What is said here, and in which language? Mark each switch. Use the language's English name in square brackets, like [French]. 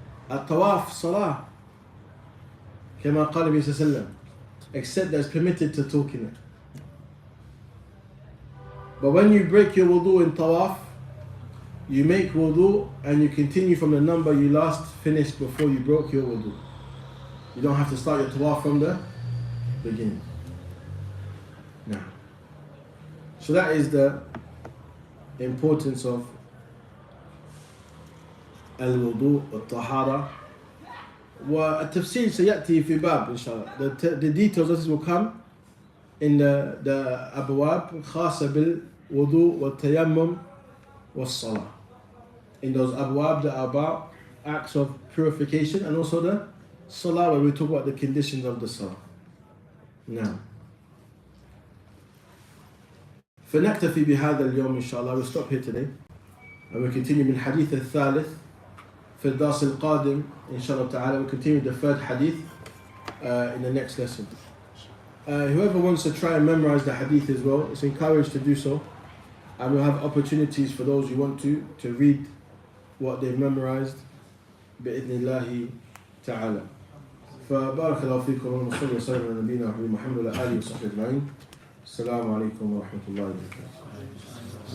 [Arabic] الطواف صلاة كما قال النبي صلى الله عليه وسلم, [English] except that's permitted to talk in it. But when you break your wudu in tawaf, you make wudu and you continue from the number you last finished before you broke your wudu. You don't have to start your tawaf from the beginning. Now, so that is the importance of al-wudu, al-tahara. [Arabic] والتفسير سيأتي في باب إن شاء الله. [English] The details of this will come in the [Arabic] أبواب خاصة بالوضوء والتيمم والصلاة. [English] In those أبواب that are about acts of purification and also the salah, where we talk about the conditions of the salah. Now, [Arabic] فنكتفي بهذا اليوم إن شاء الله. [English] We'll stop here today and we'll continue [Arabic] من حديث الثالث في الدرس القادم إن شاء الله تعالى. [English] We'll continue the third hadith in the next lesson. Whoever wants to try and memorize the hadith as well, it's encouraged to do so, and we'll have opportunities for those who want to read what they've memorized [Arabic] بإذن الله تعالى. فبارك الله فيكم ونصلي وسلم على نبينا محمد وعلى آله وصحبه أجمعين. السلام عليكم ورحمة الله وبركاته.